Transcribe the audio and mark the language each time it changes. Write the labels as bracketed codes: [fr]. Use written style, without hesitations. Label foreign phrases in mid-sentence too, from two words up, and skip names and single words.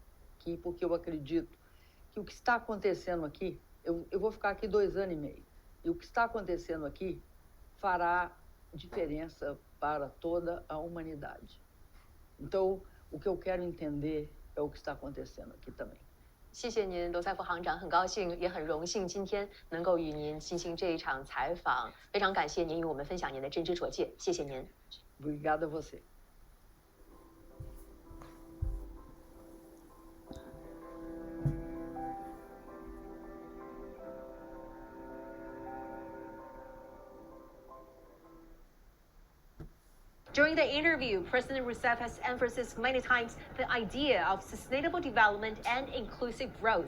[pt] Porque eu acredito que o que está acontecendo aqui, eu vou ficar aqui 2 anos e meio, e o que está acontecendo aqui fará diferença para toda a humanidade. Então, o que eu quero entender é o que está acontecendo aqui também. [zh] 谢谢您，罗塞夫行长，很高兴也很荣幸今天能够与您进行这一场采访，非常感谢您与我们分享您的真知灼见，谢谢您。 [pt] Obrigada a você. [en] During the interview, President Rousseff has emphasized many times the idea of sustainable development and inclusive growth.